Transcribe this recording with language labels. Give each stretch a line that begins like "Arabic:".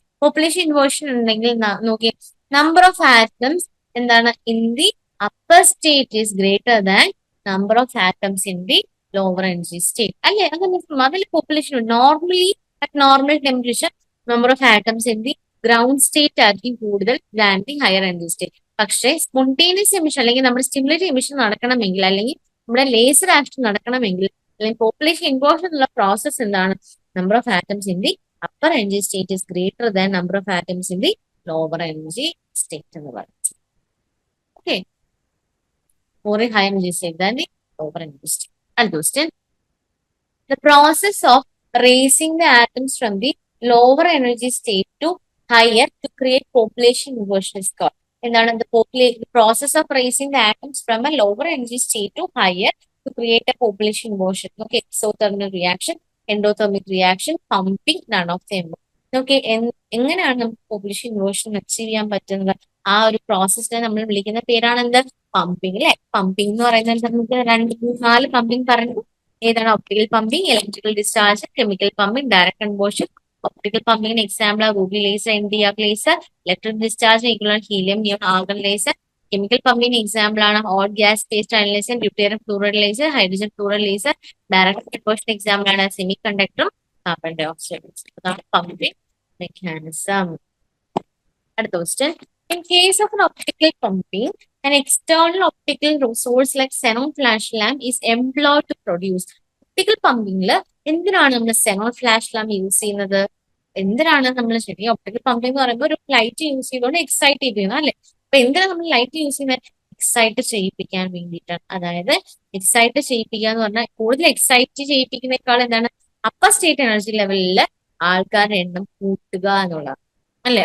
English: Population inversion
Malayalam: ഉണ്ടെങ്കിൽ നോക്കിയേ,
English: number of atoms എന്താണ്, in the upper state is greater than number of atoms in the lower energy state അല്ലെ. അങ്ങനെ അതിൽ population normally at normal temperature number of atoms in the ground state
Malayalam: ആയിരിക്കും കൂടുതൽ
English: Than the higher energy state.
Malayalam: പക്ഷേ spontaneous emission അല്ലെങ്കിൽ നമ്മുടെ stimulated emission നടക്കണമെങ്കിൽ, അല്ലെങ്കിൽ നമ്മുടെ ലേസർ ആക്ഷൻ നടക്കണമെങ്കിൽ, അല്ലെങ്കിൽ പോപ്പുലേഷൻ ഇൻവേർഷൻ ഉള്ള പ്രോസസ് എന്താണ്,
English: number of atoms in the upper energy state
Malayalam: is greater than number of atoms in the lower energy state എന്ന് പറയുന്നത്.
English: Okay, more in higher energy state than the lower energy state. Understand? The process of raising the atoms from the lower energy state to higher to create population inversion is called. എന്താണ്, the process of raising the atoms from a lower energy state to higher to create a population inversion. Okay, exothermic reaction, endothermic reaction, pumping, none of them.
Malayalam: Okay, എങ്ങനെയാണ് നമുക്ക് population inversion achieve ചെയ്യാൻ പറ്റുന്നത്? ആ ഒരു പ്രോസസ്സിനെ നമ്മൾ വിളിക്കുന്ന പേരാണ് എന്ത്, പമ്പിങ് അല്ലെ. പമ്പിങ് എന്ന് പറയുന്നത് നമുക്ക് 2-4 പമ്പിങ് പറഞ്ഞു. ഏതാണ്, optical pumping, electrical discharge, chemical pumping, direct conversion. Optical പമ്പിങ്ങിന് example ആണ് Ruby laser, എൻഡിആർ laser. Electric discharge equal helium neon argon laser. Chemical പമ്പിങ്ങിന് example ആണ് hot gas paste analyser, ഡ്യൂട്ടേറിയം fluoride laser, hydrogen fluoride laser. Direct conversion example ആണ് semi കണ്ടക്ടറും carbon dye oxide. അതാണ് pumping mechanism.
English: അടുത്ത question, in case of an optical pumping, an external optical source like xenon flash lamp is employed to produce.
Malayalam: Optical പമ്പിങ്ങിൽ എന്തിനാണ് നമ്മൾ xenon flash lamp use ചെയ്യുന്നത്? എന്തിനാണ് നമ്മൾ, ശരി, optical pumping എന്ന് പറയുമ്പോൾ ഒരു ലൈറ്റ് യൂസ് ചെയ്തുകൊണ്ട് എക്സൈറ്റ് ചെയ്യുന്നത് അല്ലെ. അപ്പൊ എന്തിനാണ് നമ്മൾ ലൈറ്റ് യൂസ് ചെയ്യുന്നത്? എക്സൈറ്റ് ചെയ്യിപ്പിക്കാൻ വേണ്ടിയിട്ടാണ്. അതായത് എക്സൈറ്റ് ചെയ്യിപ്പിക്കുക എന്ന് പറഞ്ഞാൽ, കൂടുതൽ എക്സൈറ്റ് ചെയ്യിപ്പിക്കുന്നേക്കാൾ എന്താണ്, അപ്പർ സ്റ്റേറ്റ് എനർജി ലെവലിൽ ആൾക്കാരുടെ എണ്ണം കൂട്ടുക എന്നുള്ളതാണ് അല്ലെ.